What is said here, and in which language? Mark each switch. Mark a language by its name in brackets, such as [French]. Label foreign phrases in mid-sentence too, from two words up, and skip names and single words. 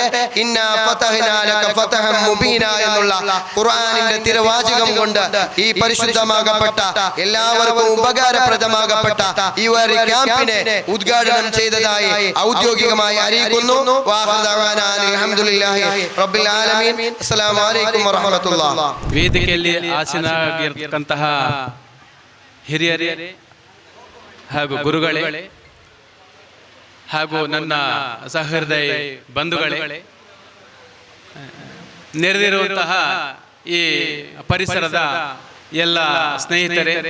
[Arabic] إنا فتحنا لك فتحا مبينا [Malayalam] എന്നുള്ള ഖുർആനിന്റെ തിരുവാചകം കൊണ്ട് ഈ പരിശുദ്ധമാകപ്പെട്ട എല്ലാവർക്കും ഉപകാരപ്രദമാകപ്പെട്ട ഈ ഒരു ക്യാമ്പിനെ ഉദ്ഘാടനം ചെയ്തതായി ഔദ്യോഗികമായി അറിയിക്കുന്നു. [Arabic] الحمد لله رب العالمين. السلام عليكم ورحمة الله. [Kannada] ವೇದಿಕೆಯಲ್ಲಿ ಆಸೀನರಾಗಿರ್ತಕ್ಕಂತಹ ಹಿರಿಯರೇ ಹಾಗೂ ಗುರುಗಳೇ ಹಾಗೂ ನನ್ನ ಸಹೃದಯ ಬಂಧುಗಳೇ, ನೆರೆದಿರುವಂತಹ ಈ ಪರಿಸರದ ಎಲ್ಲ ಸ್ನೇಹಿತರೇ,